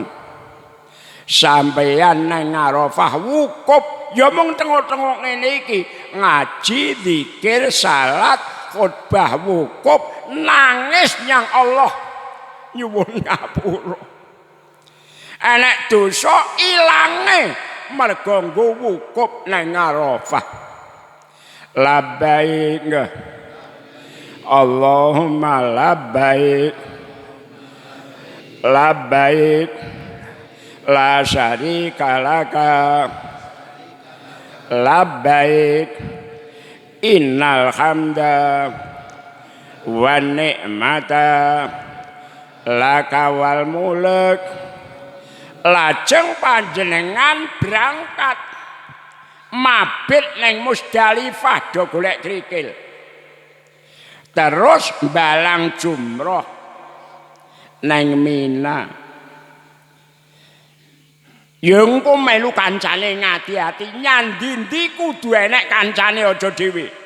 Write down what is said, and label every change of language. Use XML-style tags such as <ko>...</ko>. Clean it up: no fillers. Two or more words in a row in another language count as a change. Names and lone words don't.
<jv>Sampeyan nang Arafah wukuf ya mung tengok-tengok ngene iki ngaji zikir salat khutbah wukuf nangis nyang Allah nyuwun ngapura. Enek dosa ilange mergo nggo wukuf nang Arafah.</jv> <ar>لبيك اللهم لبيك لبيك لا شريك لك لبيك إن الحمد والنعمة لك والملك.</ar> <jv>Lajeng panjenengan berangkat mabit neng Musdalifah do golek krikil. Terus balang jumroh neng Mina. Yung ku melu kancane ngati-ati nyandindi kudu enek kancane aja dhewe.</jv>